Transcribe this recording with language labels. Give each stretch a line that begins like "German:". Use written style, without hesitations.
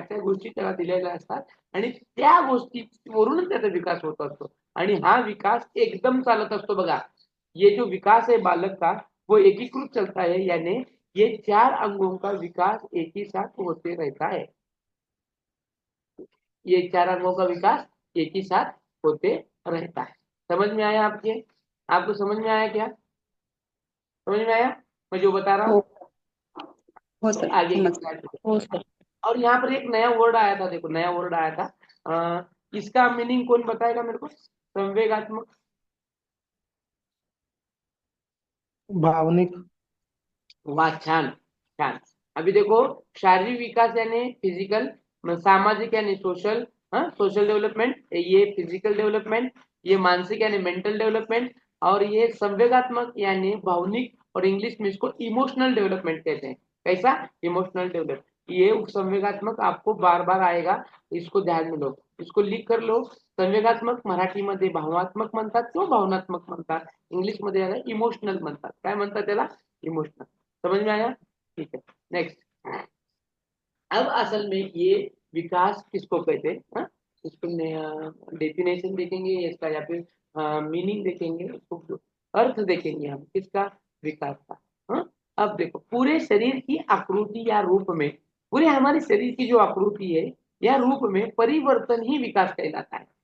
Marathi: त्या गोष्टी त्याला दिलेल्या असतात आणि त्या गोष्टीवरूनच त्याचा विकास होत असतो आणि हा विकास एकदम चालत असतो बघा।
Hindi: ये जो विकास है बालक का वो एकीकृत चलता है, यानी ये 4 अंगों का विकास एक ही साथ होते रहता है। ये 4 अंगों का विकास एक ही साथ होते रहता है। समझ में आया आपके? आपको समझ में आया क्या? समझ में आया मैं जो बता रहा
Marathi: हो. हूँ? हो
English: sir,
Hindi: आगे की समझ
English: slide पे।
Marathi: हो सर।
Hindi: और यहाँ पर एक नया वर्ड आया था, देखो नया वर्ड आया था, इसका मीनिंग कौन बताएगा मेरे को? संवेगात्मक,
Marathi: भावनिक। वाह छान छान।
Hindi: अभी देखो शारीरिक विकास यानी फिजिकल, सामाजिक यानी सोशल, सोशल डेवलपमेंट, ये फिजिकल डेवलपमेंट, ये मानसिक यानी मेंटल डेवलपमेंट, और ये संवेगात्मक यानी भावनिक, और इंग्लिश में इसको इमोशनल डेवलपमेंट कहते हैं। कैसा? Emotional development. ये संवेगात्मक आपको बार बार आएगा, इसको ध्यान में लो, इसको लिख कर लो।
Marathi: संवेगात्मक मराठीमध्ये भावात्मक म्हणतात किंवा भावनात्मक म्हणतात, इंग्लिश मध्ये याला इमोशनल म्हणतात। काय म्हणतात त्याला?
Hindi: इमोशनल। समझ में आया? ठीक है, नेक्स्ट। अब असल में ये विकास किसको कहते हैं, इसको डेफिनेशन देखेंगे इसका या फिर मीनिंग देखेंगे, इसको अर्थ देखेंगे हम किसका? विकास का। अब देखो पूरे शरीर की आकृति या रूप में, पूरे हमारे शरीर की जो आकृति है या रूप में परिवर्तन ही विकास कहलाता है।